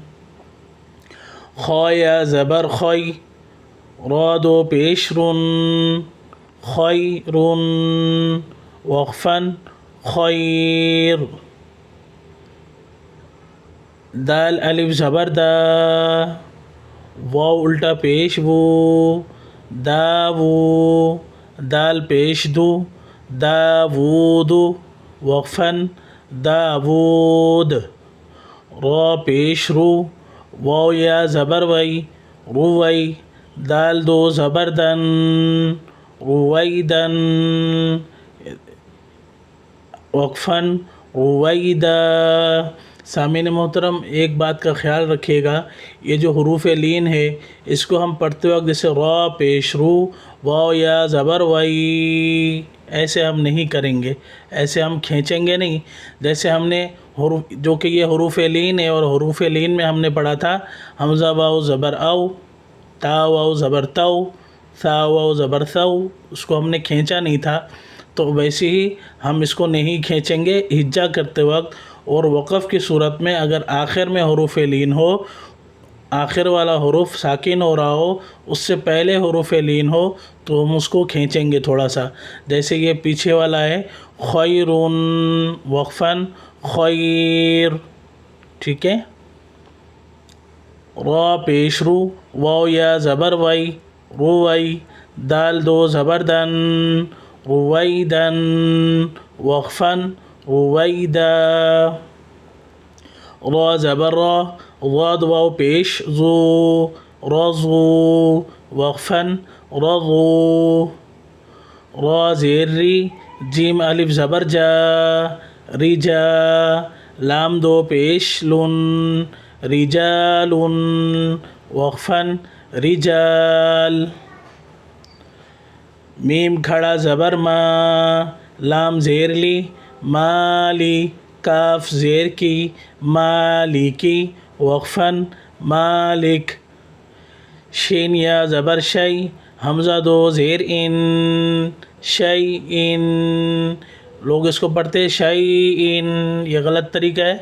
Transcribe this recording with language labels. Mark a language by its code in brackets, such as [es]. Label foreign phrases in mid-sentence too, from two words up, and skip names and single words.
[ur] خا یا زبر خی، را دو پیش رن، خیرن، وقفاً خیر۔ دال الف زبر دا، واو الٹا پیش وو، داوو، دال پیش دو، داوود، وقفاً داوود۔ را پیش رو، واو یا زبر وی، روی، دال دو زبر دن، رویدن، وقفاً رویدا۔ سامعین محترم، ایک بات کا خیال رکھیے گا، یہ جو حروف لین ہے اس کو ہم پڑھتے وقت جیسے را پیش رو، واو یا زبر وی، ایسے ہم نہیں کریں گے، ایسے ہم کھینچیں گے نہیں۔ جیسے ہم نے جو کہ یہ حروف لین ہے، اور حروف لین میں ہم نے پڑھا تھا حمزہ واو زبر او، تا واو زبر تو، ثا واو زبر ثو، اس کو ہم نے کھینچا نہیں تھا۔ تو ویسے ہی ہم اس کو نہیں کھینچیں گے ہجا کرتے وقت۔ اور وقف کی صورت میں اگر آخر میں حروف لین ہو، آخر والا حروف ساکن ہو رہا ہو، اس سے پہلے حروف لین ہو، تو ہم اس کو کھینچیں گے تھوڑا سا۔ جیسے یہ پیچھے والا ہے خیرون، وقفاً خیر، ٹھیک ہے۔ را پیش رو، واو یا زبر وی، روی، دال دو زبر دن، رویدن، وقفاً رویدا۔ را زبر را، ضاد واو پیش زو، رضو، وقفاً رضو۔ را زیر ری، جیم الف زبر جا، رجا، لام دو پیش لن، رجال، وقفاً رجال۔ میم کھڑا زبر ما، لام زیر لی، مالی، کاف زیر کی، مالکی، وقفاً مالک۔ شین یا زبر شی، حمزہ دو زیر ان، شی ان، لوگ اس کو پڑھتے شی ان، یہ غلط طریقہ ہے۔